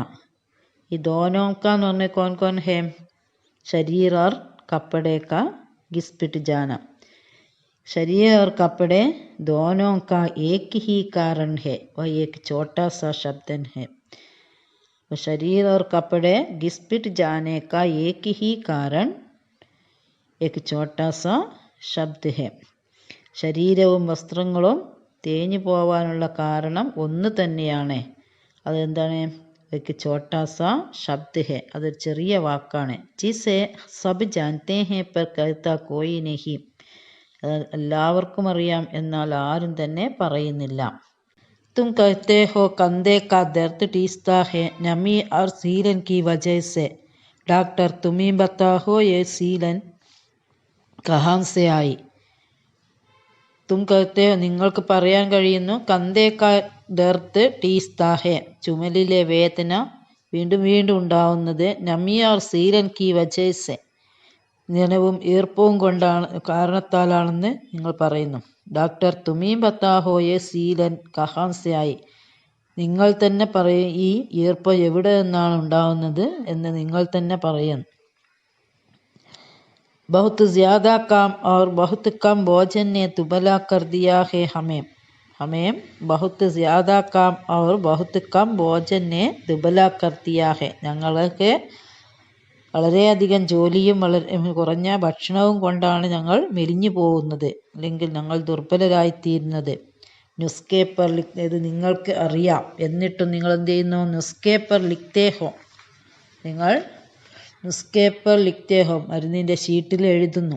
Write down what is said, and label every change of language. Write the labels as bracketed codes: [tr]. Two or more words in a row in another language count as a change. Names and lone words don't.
[hi] ये दोनों का निर्णय कौन कौन है? शरीर और कपड़े का घिस-पिट जाना। शरीर और कपड़े दोनों का एक ही कारण है, वह एक छोटा सा शब्द है। शरीर और कपड़े घिस-पिट जाने का एक ही कारण एक छोटा सा शब्द है. [ml] ശരീരവും വസ്ത്രങ്ങളും തേഞ്ഞു പോവാനുള്ള കാരണം ഒന്ന് തന്നെയാണ്. അതെന്താണ്? [hi] एक छोटा सा शब्द है, [ml] അതൊരു ചെറിയ വാക്കാണ്. [hi] जिसे सब जानते हैं पर कहता कोई नहीं. [ml] എല്ലാവർക്കും അറിയാം, എന്നാൽ ആരും തന്നെ പറയുന്നില്ല. [hi] तुम कहते हो कंधे का दर्द टीसता है नमी और सीलन की वजह से। डॉक्टर तुम्हें बताओ ये सीलन कहाँ से आई। तुम कहते हो [ml] നിങ്ങൾക്ക് പറയാൻ കഴിയുന്നു [hi] कंधे का दर्द टीसता है [ml] ചുമലിലെ വേദന വീണ്ടും വീണ്ടും ഉണ്ടാവുന്നത് [hi] नमी और सीलन की वजह से [ml] നനവും ഈർപ്പവും കൊണ്ടാണ് കാരണത്താലാണെന്ന് നിങ്ങൾ പറയുന്നു. [hi] डॉक्टर तुम्ही बताओ ये सीलन कहाँ से आई. [ml] നിങ്ങൾ തന്നെ പറയും ഈ ഈർപ്പം എവിടെ നിന്നാണ് ഉണ്ടാവുന്നത് എന്ന് നിങ്ങൾ തന്നെ പറയുന്നു. [hi] बहुत ज़्यादा काम और बहुत कम भोजन ने दुबला कर दिया है हमें. हमें बहुत ज़्यादा काम और बहुत कम भोजन ने दुबला कर दिया है. [ml] ഞങ്ങൾക്ക് വളരെയധികം ജോലിയും കുറഞ്ഞ ഭക്ഷണവും കൊണ്ടാണ് ഞങ്ങൾ മെലിഞ്ഞു പോകുന്നത്, അല്ലെങ്കിൽ ഞങ്ങൾ ദുർബലരായിത്തീരുന്നത്. [hi] नुस्खे पर [ml] ഇത് നിങ്ങൾക്ക് അറിയാം, എന്നിട്ടും നിങ്ങൾ എന്ത് ചെയ്യുന്നു? [hi] नुस्खे पर लिखते हो. [ml] നിങ്ങൾ [hi] नुस्खे पर लिखते हो [ml] മരുന്നിൻ്റെ ഷീറ്റിൽ എഴുതുന്നു.